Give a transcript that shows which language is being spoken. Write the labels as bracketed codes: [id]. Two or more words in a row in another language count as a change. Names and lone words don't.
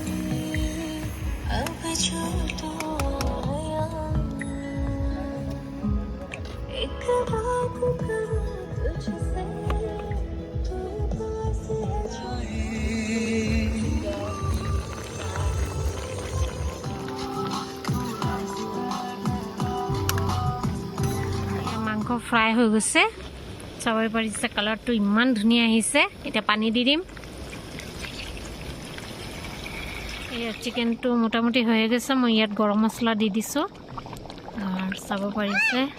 [hi] अब जो तो एक बात कहूं तुझसे तू पास है जाए [as] মাংস ফ্ৰাই হৈ গৈছে চাবই পাৰিছে কালাৰটো ইমান ধুনীয়া আহিছে এতিয়া পানী দি দিম এয়া চিকেনটো মোটামুটি হৈ গৈছে মই ইয়াত গৰম মছলা দি দিছোঁ আৰু চাব পাৰিছে